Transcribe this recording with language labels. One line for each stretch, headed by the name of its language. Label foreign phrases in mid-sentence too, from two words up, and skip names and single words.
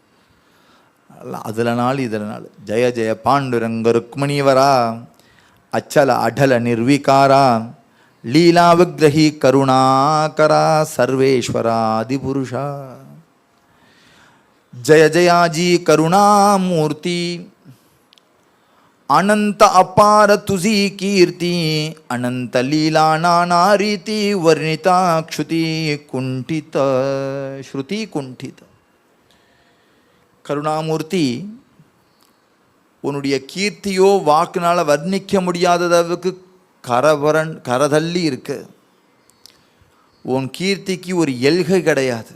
Tamil: அதில் இதனால்
Marathi: जय जय पांडुरंग रुक्मिणीवरा अचल अटल निर्विकारा लीला विग्रही करुणाकरा सर्वेश्वरा आदिपुरुषा जय जयाजी करुणामूर्ती अनंत अपार तुझी कीर्ती अनंत लीला नाना रीती वर्णिता क्षुति कुंठित श्रुति कुंठित.
Tamil: கருணாமூர்த்தி, உன்னுடைய கீர்த்தியோ வாக்குனால் வர்ணிக்க முடியாதளவுக்கு கரதள்ளி இருக்கு. உன் கீர்த்திக்கு ஒரு எல்கை கிடையாது.